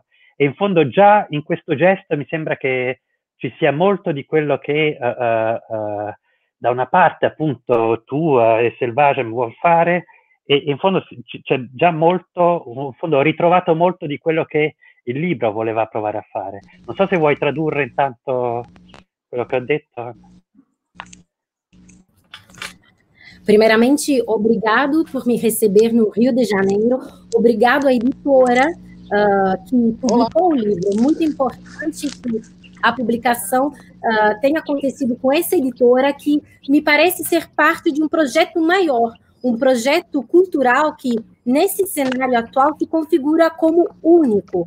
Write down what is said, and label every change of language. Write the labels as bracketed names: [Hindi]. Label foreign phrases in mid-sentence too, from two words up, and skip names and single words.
[Italian] E in fondo già in questo gesto mi sembra che ci sia molto di quello che da una parte appunto tu e Selvagem vuol fare, e in fondo c'è già molto, in fondo ho ritrovato molto di quello che il libro voleva provare a fare. Non so se vuoi tradurre intanto quello che ho detto. [Portuguese] Primeiramente, obrigado por me receber no Rio de Janeiro, obrigado à editora que publicou o livro. É muito importante que a publicação tenha acontecido com essa editora, que me parece ser parte de um projeto maior, um projeto cultural que, nesse cenário atual, se configura como único.